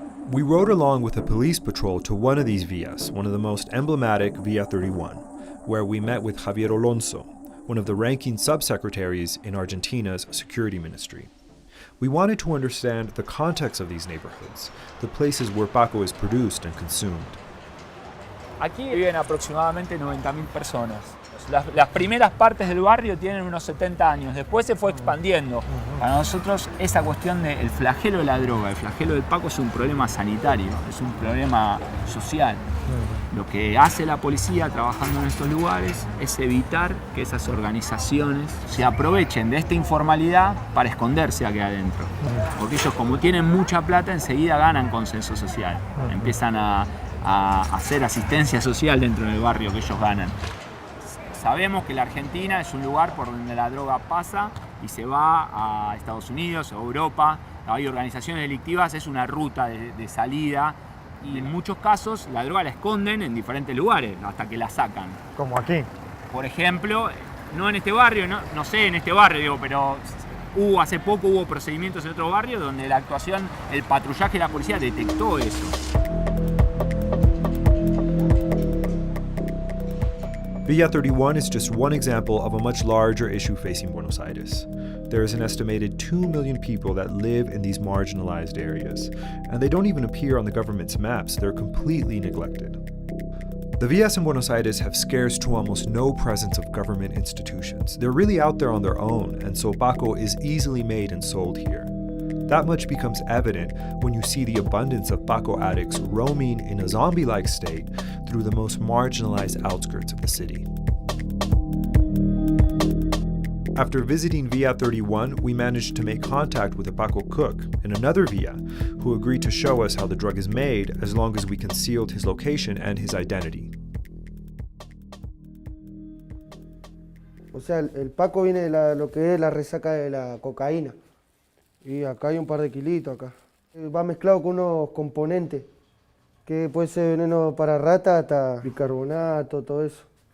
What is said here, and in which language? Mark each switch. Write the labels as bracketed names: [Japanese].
[English] We rode along with a police patrol to one of these villas, one of the most emblematic, Villa 31, where we met with Javier Alonso, one of the ranking subsecretaries in Argentina's security ministry. We wanted to understand the context of these neighborhoods, the places where Paco is produced and consumed. [Spanish] Aquí viven aproximadamente 90.000 personas. Las primeras partes del barrio tienen unos 70 años, después se fue expandiendo. Para nosotros esa cuestión del flagelo de la droga, el flagelo del Paco es un problema sanitario, es un problema social. Lo que hace la policía trabajando en estos lugares es evitar que esas organizaciones se aprovechen de esta informalidad para esconderse aquí adentro. Porque ellos, como tienen mucha plata, enseguida ganan consenso social. Empiezan a hacer asistencia social dentro del barrio que ellos ganan. sabemos que la Argentina es un lugar por donde la droga pasa y se va a Estados Unidos, a Europa. Hay organizaciones delictivas, es una ruta de salida y en muchos casos la droga la esconden en diferentes lugares hasta que la sacan. Como aquí. Por ejemplo, no en este barrio, no sé en este barrio, digo, pero hace poco hubo procedimientos en otro barrio donde la actuación, el patrullaje de la policía detectó eso. [English] Villa 31 is just one example of a much larger issue facing Buenos Aires. There is an estimated 2 million people that live in these marginalized areas, and they don't even appear on the government's maps. They're completely neglected. The villas in Buenos Aires have scarce to almost no presence of government institutions. They're really out there on their own, and so Paco is easily made and sold here. That much becomes evident when you see the abundance of Paco addicts roaming in a zombie-like state through the most marginalized outskirts of the city. After visiting Villa 31, we managed to make contact with a Paco cook in another villa who agreed to show us how the drug is made as long as we concealed his location and his identity. [Spanish] O sea, el Paco viene de lo que es la resaca de la cocaína. Y acá hay un par de kilitos acá. Va mezclado con unos componentes, que puede ser veneno para rata hasta bicarbonato, todo eso.